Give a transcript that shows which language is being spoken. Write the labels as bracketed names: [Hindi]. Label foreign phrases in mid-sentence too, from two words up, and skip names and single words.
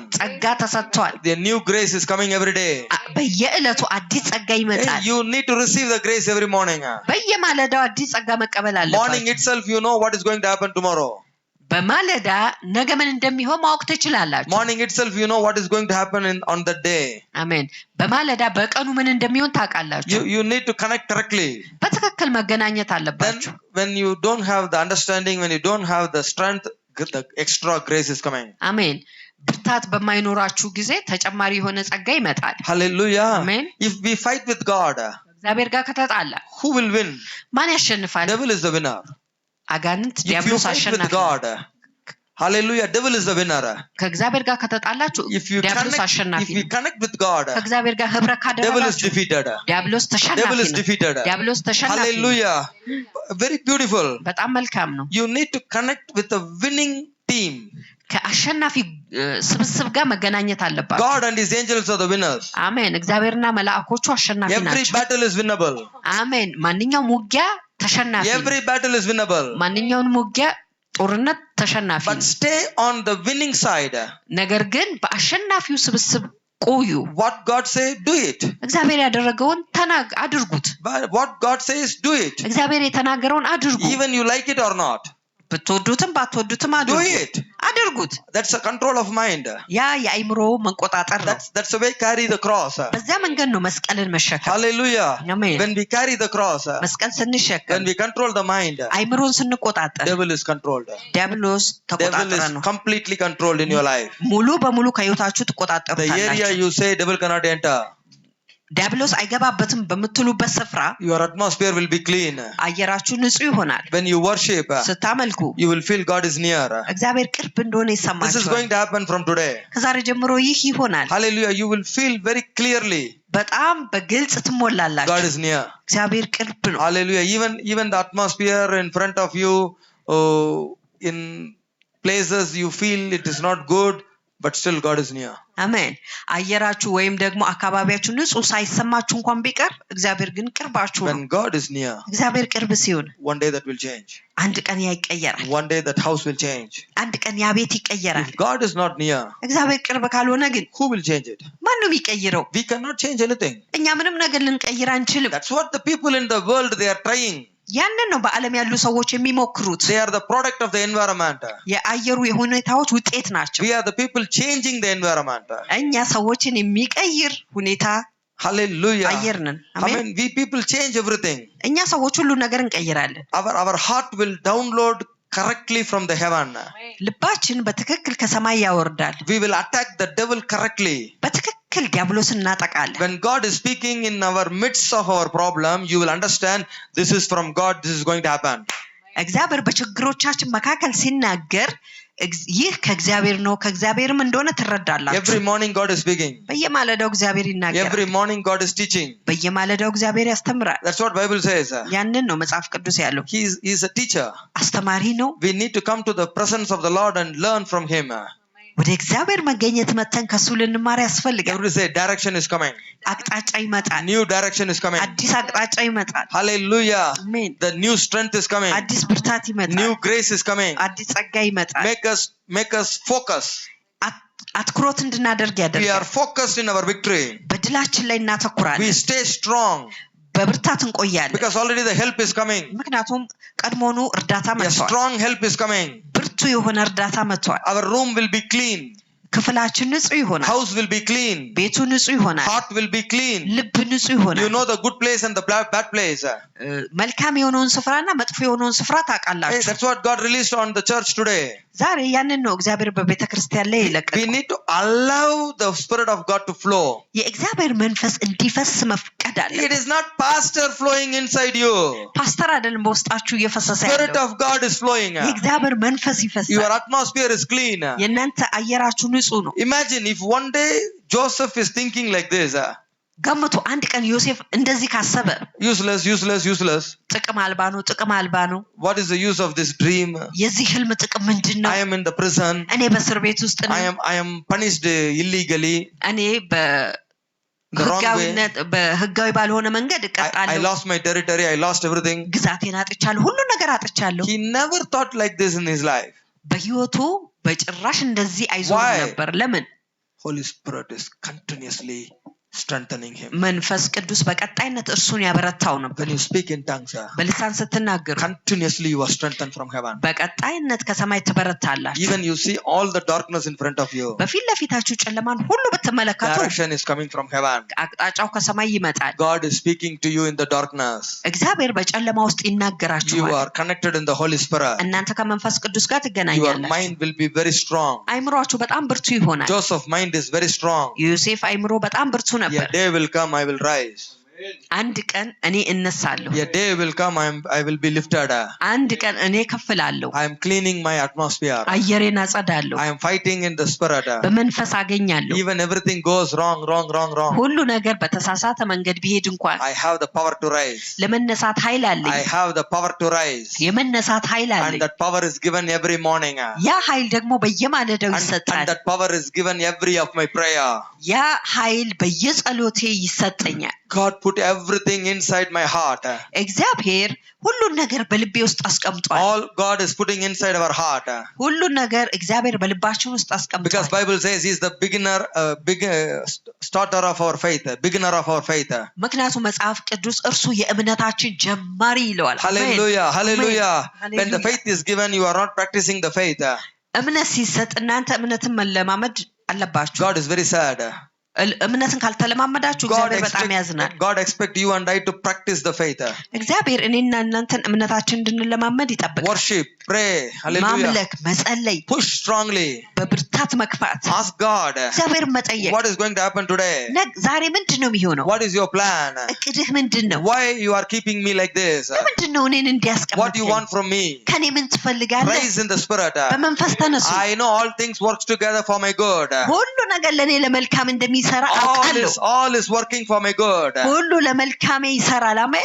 [Amharic] ጸጋ ተሰጥቷል [English] The new grace is coming every day. [Amharic] በየዕለቱ አዲስ ጸጋ [English] Hey, [Amharic] ይመጣል [English] you need to receive the grace every morning. [Amharic] በየማለዳው አዲስ ጸጋ መቀበል [English] Morning [Amharic] አለባችሁ [English] itself, you know what is going to happen tomorrow. [Amharic] በማለዳ ነገ ምን እንደሚሆን ማወቅ ትችላላችሁ [English] Morning itself, you know what is going to happen on that day. [Amharic] አሜን በማለዳ በቀኑ ምን እንደሚሆን ታውቃላችሁ [English] You need to connect correctly. [Amharic] በትክክል መገናኘት [English] Then [Amharic] አለባችሁ [English] when you don't have the understanding, when you don't have the strength, the extra grace is coming. [Amharic] አሜን ብርታት በማይኖራችሁ ጊዜ ተጨማሪ የሆነ ጸጋ ይመጣል [English] Hallelujah. Amen. If we fight with God, [Amharic] እግዚአብሔር ጋር ከተጣላ [English] who will win? [Amharic] ማን ያሸንፋል [English] Devil is the winner. [Amharic] አጋንንት [English] If you [Amharic] ዲያብሎስ [English] fight with [Amharic] አሸናፊ [English] God, hallelujah, devil is the winner. [Amharic] ከእግዚአብሔር ጋር ከተጣላችሁ [English] If you [Amharic] ዲያብሎስ አሸናፊ [English] if we connect with God, [Amharic] ከእግዚአብሔር ጋር ህብረት [English] devil is [Amharic] ካደረጋችሁ [English] defeated. [Amharic] ዲያብሎስ ተሸናፊ [English] Devil is [Amharic] ነው [English] defeated. [Amharic] ዲያብሎስ ተሸናፊ ነው [English] Hallelujah. Very beautiful. [Amharic] በጣም መልካም ነው [English] You need to connect with a winning team. [Amharic] ከአሸናፊ ስብስብ ጋር መገናኘት አለባችሁ [English] God and his angels are the winners. [Amharic] አሜን እግዚአብሔርና መላእክቶቹ አሸናፊ [English] Every [Amharic] ናቸው [English] battle is winnable. [Amharic] አሜን ማንኛውም ውጊያ ተሸናፊ ነው [English] Every battle is winnable. [Amharic] ማንኛውም ውጊያ ጦርነት ተሸናፊ [English] But [Amharic] ነው [English] stay on the winning side. [Amharic] ነገር ግን በአሸናፊው ስብስብ ቆዩ [English] What God says, do it. [Amharic] እግዚአብሔር ያደረገውን አድርጉት [English] But what God says, do it. [Amharic] እግዚአብሔር የተናገረውን አድርጉ [English] Even you like it or not. [Amharic] ብትወዱትም ባትወዱትም [English] Do [Amharic] አድርጉ [English] it. [Amharic] አድርጉት [English] That's a control of mind. [Amharic] ያ የአእምሮ መቆጣጠር ነው [English] That's the way carry the cross. [Amharic] በዛ መንገድ ነው መስቀልን መሸከም [English] Hallelujah. Amen. When we carry the cross, [Amharic] መስቀል ስንሸከም [English] when we control the mind, [Amharic] አእምሮን ስንቆጣጠር [English] devil is controlled. [Amharic] ዲያብሎስ [English] Devil [Amharic] ተቆጣጠረ [English] is [Amharic] ነው [English] completely controlled in your life. [Amharic] ሙሉ በሙሉ ከህይወታችሁ [English] The area [Amharic] ትቆጣጠሩታላችሁ [English] you say devil cannot enter, [Amharic] ዲያብሎስ አይገባበትም በምትሉበት ስፍራ [English] your atmosphere will be clean. [Amharic] አየራችሁ ንጹህ ይሆናል [English] When you worship, [Amharic] ስታመልኩ [English] you will feel God is near. [Amharic] እግዚአብሔር ቅርብ እንደሆነ [English] This is [Amharic] ይሰማችኋል [English] going to happen from today. [Amharic] ከዛሬ ጀምሮ ይህ ይሆናል [English] Hallelujah. You will feel very clearly. [Amharic] በጣም በግልጽ ትሞላላችሁ። [English] God is near. [Amharic] እግዚአብሔር ቅርብ ነው። [English] Hallelujah. Even the atmosphere in front of you, in places you feel it is not good, but still God is near. [Amharic] አሜን። አየራችሁ ወይም ደግሞ አካባቢያችሁ ንጹህ ሳይሰማችሁ እንኳን ቢቀር እግዚአብሔር ግን ቅርባችሁ ነው። [English] When God is near, [Amharic] እግዚአብሔር ቅርብ ሲሆን [English] one day that will change. [Amharic] አንድ ቀን ያ ይቀየራል። [English] One day that house will change. [Amharic] አንድ ቀን ያ ቤት ይቀየራል። [English] If God is not near, [Amharic] እግዚአብሔር ቅርብ ካልሆነ ግን [English] who will change it? [Amharic] ማን ነው የሚቀይረው? [English] We cannot change anything. [Amharic] እኛ ምንም ነገር ልንቀይር አንችልም። [English] That's what the people in the world they are trying. [Amharic] ያንን ነው በዓለም ያሉ ሰዎች የሚሞክሩት። [English] They are the product of the environment. [Amharic] የአየሩ የሁኔታዎች ውጤት ናቸው። [English] We are the people changing the environment. [Amharic] እኛ ሰዎችን የሚቀይር ሁኔታ [English] Hallelujah. [Amharic] አየር ነን። [English] I mean, we people change everything. [Amharic] እኛ ሰዎች ሁሉ ነገር እንቀይራለን። [English] Our heart will download correctly from the heaven. [Amharic] ልባችን በትክክል ከሰማይ ያወርዳል። [English] We will attack the devil correctly. [Amharic] በትክክል ዲያብሎስን እናጠቃለን። [English] When God is speaking in our midst of our problem, you will understand this is from God, this is going to happen. [Amharic] እግዚአብሔር በችግሮቻችን መካከል ሲናገር ይህ ከእግዚአብሔር ነው ከእግዚአብሔርም እንደሆነ ትረዳላችሁ። [English] Every morning God is speaking. [Amharic] በየማለዳው እግዚአብሔር ይናገራል። [English] Every morning God is teaching. [Amharic] በየማለዳው እግዚአብሔር ያስተምራል። [English] That's what Bible says. [Amharic] ያንን ነው መጽሐፍ ቅዱስ ያለው። [English] He is a teacher. [Amharic] አስተማሪ ነው። [English] We need to come to the presence of the Lord and learn from him. [Amharic] ወደ እግዚአብሔር መገኘት መተን ከሱ ልንማር ያስፈልጋል። [English] Everybody say direction is coming. [Amharic] አቅጣጫ ይመጣል። [English] New direction is coming. [Amharic] አዲስ አቅጣጫ ይመጣል። [English] Hallelujah. [Amharic] አሜን። [English] The new strength is coming. [Amharic] አዲስ ብርታት ይመጣል። [English] New grace is coming. [Amharic] አዲስ ጸጋ ይመጣል። [English] Make us focus. [Amharic] አትኩሮት እንድናደርግ [English] We [Amharic] ያደርጋል። [English] are focused in our victory. [Amharic] በድላችን ላይ እናተኩራለን። [English] We stay strong. [Amharic] በብርታት እንቆያለን። [English] Because already the help is coming. [Amharic] ምክንያቱም ቀድሞኑ እርዳታ [English] A [Amharic] መጥቷል። [English] strong help is coming. [Amharic] ብርቱ የሆነ እርዳታ መጥቷል። [English] Our room will be clean. [Amharic] ክፍላችን ንጹህ ይሆናል። [English] House will be clean. [Amharic] ቤቱ ንጹህ ይሆናል። [English] Heart will be clean. [Amharic] ልብ ንጹህ ይሆናል። [English] You know the good place and the bad place. [Amharic] መልካም የሆነውን ስፍራና መጥፎ የሆነውን ስፍራ ታውቃላችሁ። [English] That's what God released on the church today. [Amharic] ዛሬ ያንን ነው እግዚአብሔር በቤተክርስቲያን ላይ የለቀቀው። [English] We need to allow the Spirit of God to flow. [Amharic] የእግዚአብሔር መንፈስ እንዲፈስ መፍቀድ አለ። [English] It is not pastor flowing inside you. [Amharic] ፓስተር አይደለም በውስጣችሁ እየፈሰሰ [English] Spirit [Amharic] ያለው። [English] of God is flowing. [Amharic] የእግዚአብሔር መንፈስ ይፈሳል። [English] Your atmosphere is clean. [Amharic] የእናንተ አየራችሁ ንጹህ ነው። [English] Imagine if one day Joseph is thinking like this. [Amharic] ገምቱ አንድ ቀን ዮሴፍ እንደዚህ ካሰበ [English] Useless. [Amharic] ጥቅም አልባ ነው። [English] What is the use of this dream? [Amharic] የዚህ ህልም ጥቅም ምንድነው? [English] I am in the prison. [Amharic] እኔ በእስር ቤት ውስጥ ነኝ። [English] I am punished illegally. [Amharic] እኔ በህጋዊነት በህጋዊ ባልሆነ መንገድ እቀጣለሁ። [English] I lost my territory. I lost everything. [Amharic] ግዛቴን አጥቻለሁ። ሁሉ ነገር አጥቻለሁ። [English] He never thought like this in his life. [Amharic] በህይወቱ በጭራሽ እንደዚህ አይዞርም ነበር። ለምን? [English] Holy Spirit is continuously strengthening him. [Amharic] መንፈስ ቅዱስ በቀጣይነት እርሱን ያበረታው ነበር። [English] When you speak in tongues, [Amharic] በልሳን ስትናገሩ [English] continuously you are strengthened from heaven. [Amharic] በቀጣይነት ከሰማይ ትበረታላችሁ። [English] Even you see all the darkness in front of you. [Amharic] በፊት ለፊታችሁ ጨለማን ሁሉ ብትመለከቱ [English] Direction is coming from heaven. [Amharic] አቅጣጫው ከሰማይ ይመጣል። [English] God is speaking to you in the darkness. [Amharic] እግዚአብሔር በጨለማ ውስጥ ይናገራችኋል። [English] You are connected in the Holy Spirit. [Amharic] እናንተ ከመንፈስ ቅዱስ ጋር [English] Your [Amharic] ትገናኛላችሁ። [English] mind will be very strong. [Amharic] አይምሮአችሁ በጣም ብርቱ ይሆናል። [English] Joseph's mind is very strong. [Amharic] ዮሴፍ አይምሮ በጣም ብርቱ ነበር። [English] A day will come, I will rise. [Amharic] አንድ ቀን እኔ እነሳለሁ። [English] A day will come, I will be lifted. [Amharic] አንድ ቀን እኔ ከፍላለሁ። [English] I am cleaning my atmosphere. [Amharic] አየሬን አጸዳለሁ። [English] I am fighting in the spirit. [Amharic] በመንፈስ አገኛለሁ። [English] Even everything goes wrong. [Amharic] ሁሉ ነገር በተሳሳተ መንገድ ቢሄድ እንኳን [English] I have the power to rise. [Amharic] ለመነሳት ኃይል አለኝ። [English] I have the power to rise. [Amharic] የመነሳት ኃይል [English] And [Amharic] አለኝ። [English] that power is given every morning. [Amharic] ያ ኃይል ደግሞ በየማለዳው [English] And [Amharic] ይሰጣል። [English] that power is given every of my prayer. [Amharic] ያ ኃይል በየጸሎቴ ይሰጠኛል። [English] God put everything inside my heart. [Amharic] እግዚአብሔር ሁሉን ነገር በልቤ ውስጥ አስቀምጧል። [English] All God is putting inside our heart. [Amharic] ሁሉን ነገር እግዚአብሔር በልባችን ውስጥ አስቀምጧል። [English] Because Bible says he is the starter of our faith, beginner of our faith. [Amharic] ምክንያቱም መጽሐፍ ቅዱስ እርሱ የእምነታችን ጀማሪ ይለዋል። [English] Hallelujah. Hallelujah. When the faith is given, you are not practicing the faith. [Amharic] እምነት ሲሰጥ እናንተ እምነትን መለማመድ አለባችሁ። [English] God is very sad. [Amharic] እምነትን ካልተለማመዳችሁ እግዚአብሔር በጣም ያዝናል። [English] God expect you and I to practice the faith. [Amharic] እግዚአብሔር እኔና እናንተን እምነታችን እንድንለማመድ ይጠብቃል። [English] Worship, pray, hallelujah. [Amharic] ማምለክ፣ መጸለይ፣ [English] push strongly, [Amharic] በብርታት መግፋት፣ [English] ask God, [Amharic] እግዚአብሔር መጠየቅ። [English] what is going to happen today? [Amharic] ዛሬ ምንድነው የሚሆነው? [English] What is your plan? [Amharic] እቅድህ ምንድነው? [English] Why you are keeping me like this? [Amharic] ምንድነው እኔን እንዲያስቀምጥ? [English] What do you want from me? [Amharic] ከኔ ምን ትፈልጋለህ? [English] Rise in the spirit. [Amharic] በመንፈስ ተነሱ። [English] I know all things works together for my good. [Amharic] ሁሉ ነገር ለኔ ለመልካም እንደሚሰራ እንደሚሰራ አውቃለሁ። [English] all is working for my good. [Amharic] ሁሉ ለመልካሜ ይሰራል። አሜን።